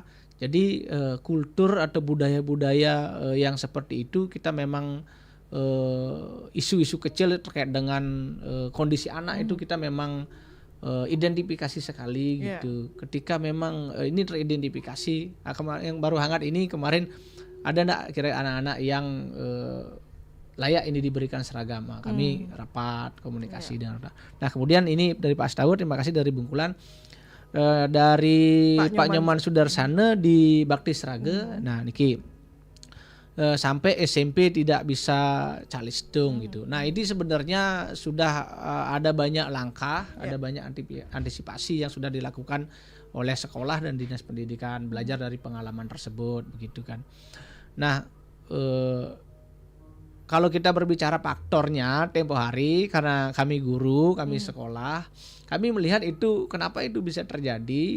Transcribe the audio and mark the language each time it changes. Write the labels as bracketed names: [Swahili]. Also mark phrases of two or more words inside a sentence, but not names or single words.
[Indonesian] Jadi kultur atau budaya-budaya yang seperti itu kita memang isu-isu kecil terkait dengan kondisi anak itu kita memang identifikasi sekali gitu. Ketika memang ini teridentifikasi, yang baru hangat ini kemarin ada enggak kira anak-anak yang layak ini diberikan seragam. Kami rapat komunikasi dengan. Nah kemudian ini dari Pak Astawur, terima kasih dari Bungkulan, dari Pak Nyoman Sudarsana di Bakti Srage. Nah niki sampai SMP tidak bisa calistung gitu. Nah ini sebenarnya sudah ada banyak langkah, ada banyak antisipasi yang sudah dilakukan oleh sekolah dan dinas pendidikan, belajar dari pengalaman tersebut begitu kan. Nah kalau kita berbicara faktornya tempo hari, karena kami guru, kami sekolah, kami melihat itu kenapa itu bisa terjadi.